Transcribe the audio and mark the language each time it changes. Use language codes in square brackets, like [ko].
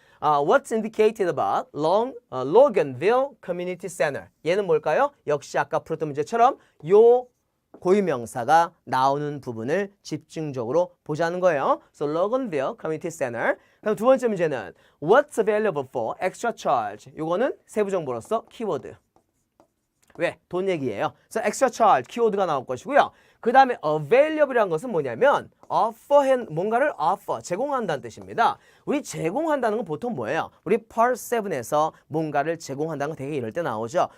[en] What's indicated about Loganville Community Center? [ko] 얘는 뭘까요? 역시 아까 풀었던 문제처럼 요 고유명사가 나오는 부분을 집중적으로 보자는 거예요. [en] So Loganville Community Center. [ko] 그럼 두 번째 문제는 [en] What's available for extra charge? [ko] 요거는 세부정보로서 키워드. 왜? 돈 얘기예요. 그래서 extra charge 키워드가 나올 것이고요. 그 다음에 available이라는 것은 뭐냐면 뭔가를 offer, 제공한다는 뜻입니다. 우리 제공한다는 건 보통 뭐예요? 우리 part 7에서 뭔가를 제공한다는 건 되게 이럴 때 나오죠.